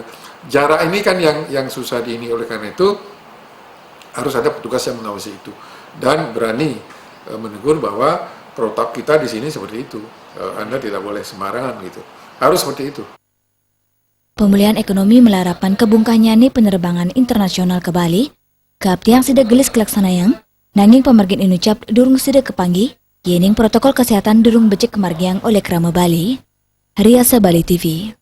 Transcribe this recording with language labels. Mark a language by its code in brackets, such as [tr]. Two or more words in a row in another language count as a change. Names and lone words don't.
[id] Jarak ini kan yang susah ini, oleh karena itu harus ada petugas yang mengawasi itu dan berani menegur bahwa protap kita di sini seperti itu. Anda tidak boleh sembarangan gitu. Harus seperti itu. Pemulihan ekonomi [ban] melarapkan kebungkahnya nih [id] penerbangan internasional [ban] ke Bali, keabtiang sida gelis kelaksanayang, nanging pemargin inucap durung sida kepanggih, yening [id] protokol kesehatan [ban] durung becek kemargiang oleh Krama Bali. Riasa Bali TV.